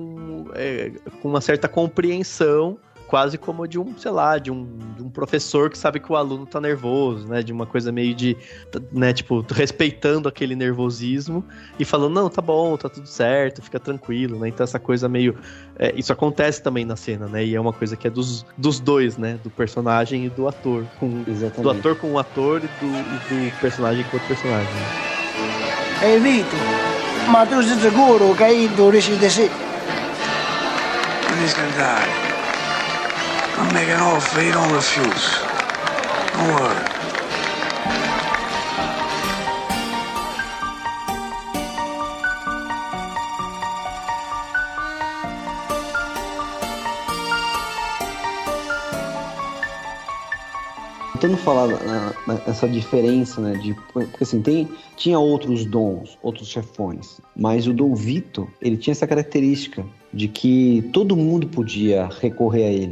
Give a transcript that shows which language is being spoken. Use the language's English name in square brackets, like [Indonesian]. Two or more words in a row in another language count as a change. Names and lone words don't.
[Portuguese] uma certa compreensão, quase como de um, sei lá, de um professor que sabe que o aluno tá nervoso, né, de uma coisa meio de, né, respeitando aquele nervosismo e falando, não, tá bom, tá tudo certo, fica tranquilo, né, então essa coisa meio, isso acontece também na cena, né, e é uma coisa que é dos dois, né, do personagem e do ator, do ator com o ator e do personagem com o outro personagem. [Italian] Ehi Vito, ma tu sei sicuro che tu riesci di sì? Non ti scaldare. [English] I'm making an offer you don't refuse. Don't worry. [Portuguese] Tentando falar nessa diferença, né, porque assim, tinha outros dons, outros chefões, mas o Dom Vito, ele tinha essa característica de que todo mundo podia recorrer a ele.